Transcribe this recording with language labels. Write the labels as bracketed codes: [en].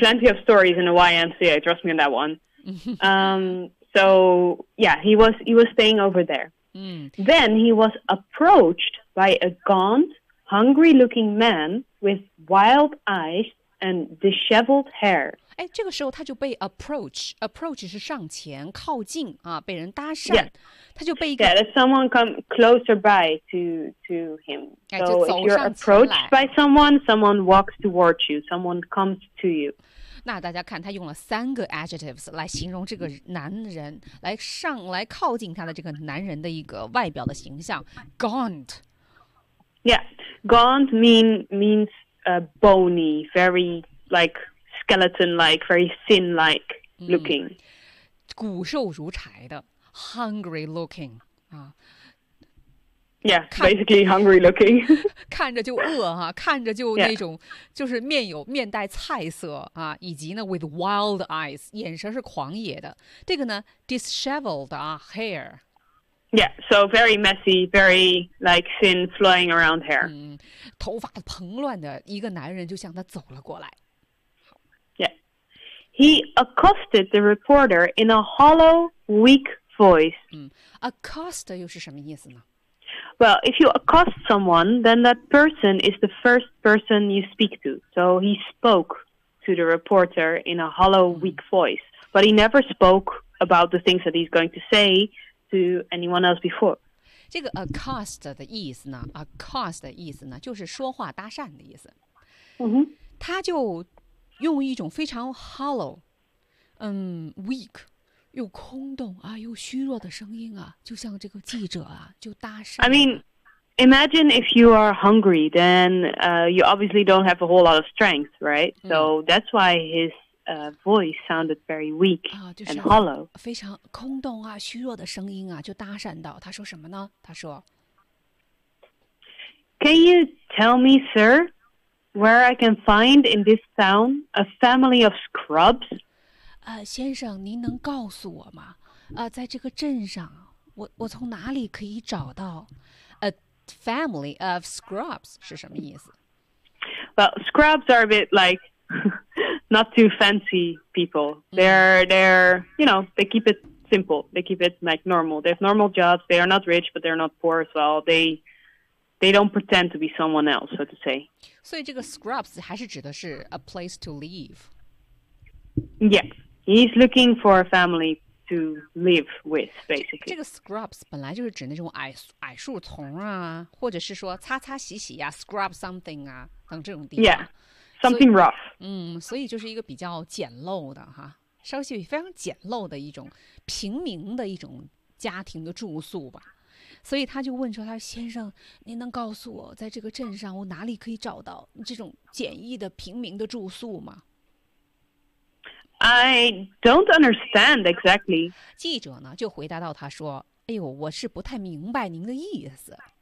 [en] plenty of stories in the YMCA. Trust me on that one. 、so, yeah, he was staying over there.、Then he was approached by a gaunt,hungry-looking man with wild eyes and disheveled hair. [zh] 哎，这个时候他就被 approach 是上前靠近啊，被人搭讪。 [en] Yeah. [zh] 他就被一个 [en] Yeah, there's someone come closer by to him. So if you're approached by someone walks towards you, someone comes to you. [zh] 那大家看，他用了三个 adjectives 来形容这个男人，来靠近他的这个男人的一个外表的形象 ，gaunt. [en] Yeah, gaunt means bony, very like skeleton-like, very thin-like looking. [zh] 骨瘦如柴的 [en] hungry looking. Yeah, basically hungry looking. [zh] 看着就饿哈、啊，看着就那种、 [en] yeah. [zh] 就是面带菜色啊，以及呢 with wild eyes, 眼神是狂野的。这个呢 disheveled 啊 hair. [en] Yeah, so very messy, very like thin, flowing around hair. [zh] 头发蓬乱的一个男人就向他走了过来。 [en] Yeah, he accosted the reporter in a hollow, weak voice. [zh] Accost 又是什么意思呢 [en] ？Well, if you accost someone, then that person is the first person you speak to. So he spoke to the reporter in a hollow, weak voice, but he never spoke about the things that he's going to say. To anyone else before, [zh] 这个 accost 的意思呢 ？accost 的意思呢，就是说话搭讪的意思。他就用一种非常 [en] hollow, weak, [zh] 又空洞啊，又虚弱的声音啊，就像这个记者啊，就搭讪。 [en] I mean, imagine if you are hungry, then you obviously don't have a whole lot of strength, right? So that's why his voice sounded very weak、 [zh] 就是、 [en] and hollow. [zh] 非常空洞啊，虚弱的声音啊，就搭讪到。他说什么呢？他说 [en] ，Can you tell me, sir, where I can find in this town a family of scrubs? [zh] 先生，您能告诉我吗？在这个镇上，我从哪里可以找到 [en] a family of scrubs [zh] 是什么意思 [en] ？Well, scrubs are a bit like. Not too fancy people. They're, you know, they keep it simple. They keep it like normal. They have normal jobs. They are not rich, but they're not poor as well. They don't pretend to be someone else, so to say. So, this scrubs [zh] 还是指的是 [en] a place to live. Yeah, he's looking for a family to live with, basically. [zh] 这个 scrubs 本来就是指那种矮树丛啊，或者是说擦擦洗洗呀 ， [en] scrub something [zh] 啊等这种地方。 [en] Yeah. Something rough. [zh] 所以就是一个比较简陋的哈，稍微非常简陋的一种平民的一种家庭的住宿吧。所以他就问说：“他说先生，您能告诉我，在这个镇上我哪里可以找到这种简易的平民的住宿吗 [en] ？”I don't understand exactly. [zh] 记者呢就回答到他说：“哎呦，我是不太明白您的意思。